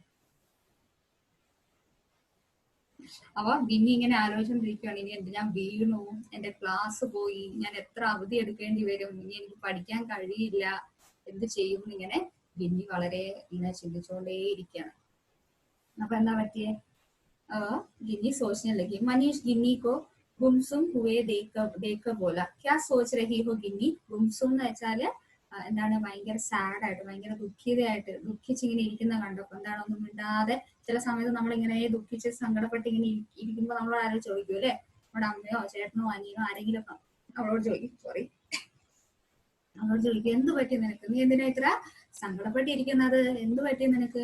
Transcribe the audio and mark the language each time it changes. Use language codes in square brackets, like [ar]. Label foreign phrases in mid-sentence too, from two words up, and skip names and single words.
[ml] അപ്പൊ പിന്നെ ഇങ്ങനെ ആലോചിച്ചോണ്ടിരിക്കുകയാണ്, ഇനി എന്ത് ഞാൻ വീണു, എന്റെ ക്ലാസ് പോയി, ഞാൻ എത്ര അവധി എടുക്കേണ്ടി വരും, ഇനി എനിക്ക് പഠിക്കാൻ കഴിയില്ല, എന്ത് ചെയ്യും ഇങ്ങനെ ബിന്നി വളരെ ഇങ്ങനെ ചിന്തിച്ചുകൊണ്ടേയിരിക്കുകയാണ്. അപ്പൊ എന്താ പറ്റിയേ, [hi] गिन्नी सोचने लगी। मनीष गिन्नी को गुमसुम हुए देख बोला, क्या सोच रही हो गिन्नी? [ml] ഗുംസും എന്ന് വെച്ചാല് എന്താണ്, ഭയങ്കര സാഡ് ആയിട്ട്, ഭയങ്കര ദുഃഖിതയായിട്ട്, ദുഃഖിച്ചിങ്ങനെ ഇരിക്കുന്ന കണ്ടപ്പോ എന്താണ് ഒന്നും മിണ്ടാതെ. ചില സമയത്ത് നമ്മളിങ്ങനെ ദുഃഖിച്ച് സങ്കടപ്പെട്ട് ഇങ്ങനെ ഇരിക്കുമ്പോ നമ്മളോട് ആരും ചോദിക്കും അല്ലെ, നമ്മുടെ അമ്മയോ ചേട്ടനോ അനിയനോ ആരെങ്കിലും ഒക്കെ അവളോട് ചോദിക്കും, അവളോട് ചോദിക്കും എന്ത് പറ്റി നിനക്ക്, നീ എന്തിനാ ഇത്ര സങ്കടപ്പെട്ടിരിക്കുന്നത്, എന്ത് പറ്റി നിനക്ക്.